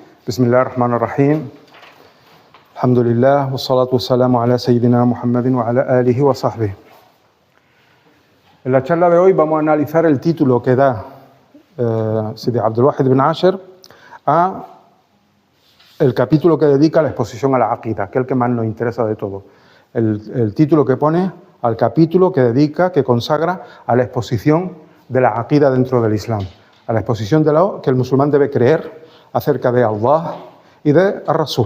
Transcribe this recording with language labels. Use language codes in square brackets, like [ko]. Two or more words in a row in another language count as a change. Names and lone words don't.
[ar] بسم الله الرحمن الرحيم. الحمد لله، والصلاة والسلام على سيدنا محمد وعلى آله وصحبه. [es] En la charla de hoy vamos a analizar el título que da Sidi Abdul Wahid ibn Asher a el capítulo que dedica a la exposición a la Aqida, que es el que más nos interesa de todo. El título que pone al capítulo que dedica, que consagra a la exposición de la Aqida dentro del Islam, a la exposición de lo que el musulmán debe creer acerca de Allah y de Ar-Rasul.